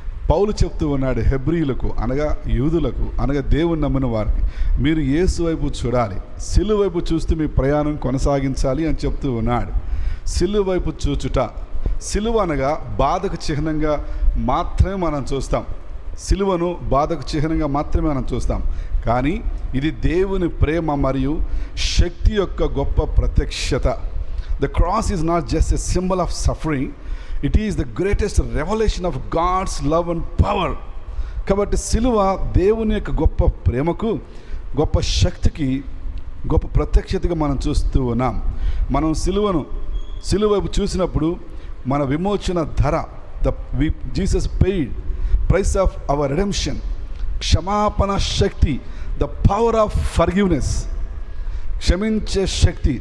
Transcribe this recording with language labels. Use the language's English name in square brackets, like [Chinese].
[Telugu] పౌలు చెప్తూ ఉన్నాడు హెబ్రీయులకు, అనగా యూదులకు, అనగా దేవుని నమ్మిన వారికి, మీరు యేసు వైపు చూడాలి, సిలువ వైపు చూస్తూ మీ ప్రయాణం కొనసాగించాలి అని చెప్తూ ఉన్నాడు. సిలువ వైపు చూచుట, సిలువ అనగా బాధకు చిహ్నంగా మాత్రమే మనం చూస్తాం. సిలువను బాధకు చిహ్నంగా మాత్రమే మనం చూస్తాం. కానీ ఇది దేవుని ప్రేమ మరియు శక్తి యొక్క గొప్ప ప్రత్యక్షత. [English] The cross is not just a symbol of suffering, it is the greatest revelation of God's love and power. [Telugu] కాబట్టి సిలువ దేవుని యొక్క గొప్ప ప్రేమకు, గొప్ప శక్తికి, గొప్ప ప్రత్యక్షతగా మనం చూస్తూ ఉన్నాం. మనం సిలువ వైపు చూసినప్పుడు మన విమోచన ధర, [English] Jesus paid price of our redemption, [Telugu] క్షమాపణ శక్తి, [English] the power of forgiveness, [Telugu] క్షమించే శక్తి.